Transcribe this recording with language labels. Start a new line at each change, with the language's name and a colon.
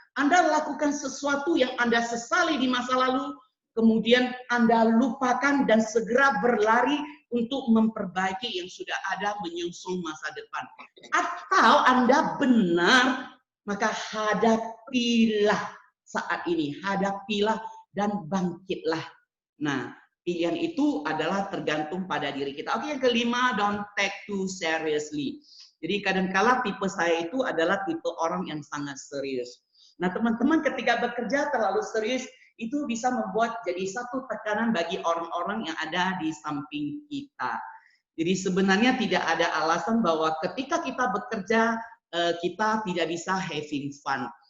Indonesian: Anda lakukan sesuatu yang Anda sesali di masa lalu, kemudian Anda lupakan dan segera berlari untuk memperbaiki yang sudah ada menyusul masa depan. Atau Anda benar, maka hadapilah saat ini, hadapilah dan bangkitlah. Nah, pilihan itu adalah tergantung pada diri kita. Oke, yang kelima,
English: don't take too seriously.
Indonesian: Jadi kadang-kala tipe saya itu adalah tipe orang yang sangat serius. Nah, teman-teman ketika bekerja terlalu serius, itu bisa membuat jadi satu tekanan bagi orang-orang yang ada di samping kita. Jadi sebenarnya tidak ada alasan bahwa ketika kita bekerja, kita tidak bisa
English: having fun.